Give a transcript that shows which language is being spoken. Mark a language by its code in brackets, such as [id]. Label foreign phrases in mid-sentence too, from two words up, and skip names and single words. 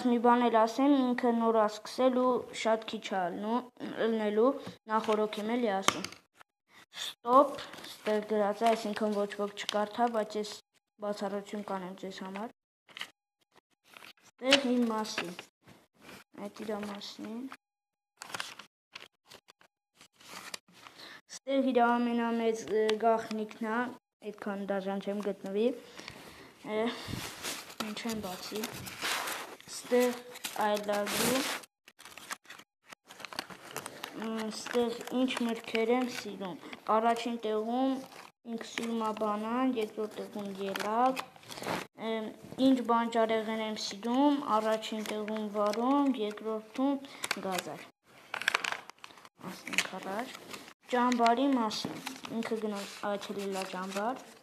[hy] մի բան էլ ասեմ, ինքը նոր է սկսել ու շատ քիչ է ելնելու, նախորոք եմ էլի ասում։ Ստոպ, ստեղ գրած է, այսինքն ոչ ոք չկարդա, բայց ես բացառություն կանեմ ձեզ համար։ Ստեղ իմ մասին, այդ իրա մասին։ Ստեղ իր ամենամեծ գաղտնիքն է, այդքան դաժան չեմ գտնվի, ինչ եմ բացի, ստեղ [en] I love you, [hy] ստեղ ինչ մրգեր եմ սիրում, առաջին տեղում ինքը սիրում է բանան, երկրորդ տեղում ելակ, ինչ բանջարեղեն եմ սիրում, առաջին տեղում վարում, երկրորդում գազար, ասենք առաջ, ճամբարի մասին, ինքը գնալ այցելել է ճամբար,